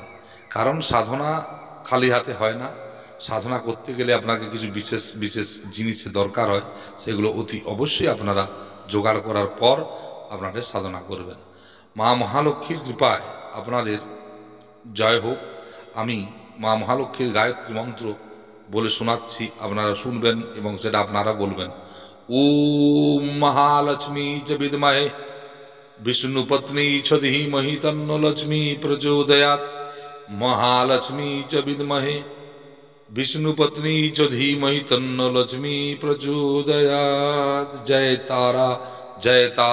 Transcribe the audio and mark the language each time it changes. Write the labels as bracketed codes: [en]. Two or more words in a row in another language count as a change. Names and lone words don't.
[bn] কারণ সাধনা খালি হাতে হয় না, সাধনা করতে গেলে আপনাকে কিছু বিশেষ বিশেষ জিনিসের দরকার হয়, সেগুলো অতি অবশ্যই আপনারা জোগাড় করার পর আপনাদের সাধনা করবেন। মা মহালক্ষ্মীর কৃপায় আপনাদের জয় হোক। আমি মা মহালক্ষ্মীর গায়ত্রী মন্ত্র বলে শোনাচ্ছি, আপনারা শুনবেন এবং সেটা আপনারা বলবেন। [sa] ওম মহালক্ষ্মী চ বিদ্মহে विष्णुपत्नी च धीमहि तन्नो लक्ष्मी प्रचोदयात्। महालक्ष्मी च विद्महे विष्णुपत्नी च धीमहि तन्नो लक्ष्मी प्रचोदयात्। जय तारा जय तारा।